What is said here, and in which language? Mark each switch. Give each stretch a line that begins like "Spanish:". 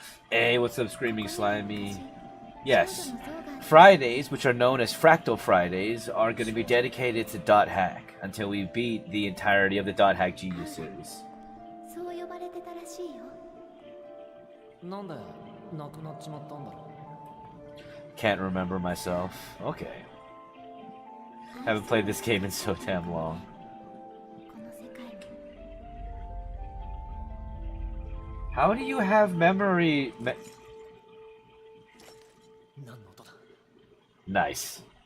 English: Hey, what's up, Screaming Slimy? Yes, Fridays, which are known as Fractal Fridays, are going to be dedicated to Dot Hack until we beat the entirety of the Dot Hack Genius series.
Japanese: そう呼ばれてたらしいよ。なんで亡くなっちまったんだろ
English: Can't remember myself. Okay. Haven't played this game in so damn long.
Japanese: この世界も
English: How do you have memory?
Japanese: 何の音だ
English: Nice.